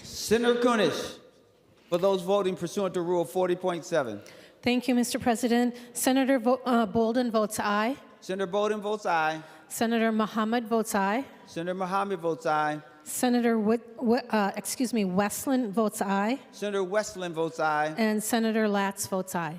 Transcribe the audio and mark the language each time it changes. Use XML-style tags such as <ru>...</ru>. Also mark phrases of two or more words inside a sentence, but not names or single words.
<en>Senator Kunish, for those voting pursuant to Rule 40.7. Thank you, Mr. President. Senator Bolden votes aye. Senator Bolden votes aye. Senator Muhammad votes aye. Senator Muhammad votes aye. Senator Westland votes aye. Senator Westland votes aye. And Senator Latz votes aye.</en>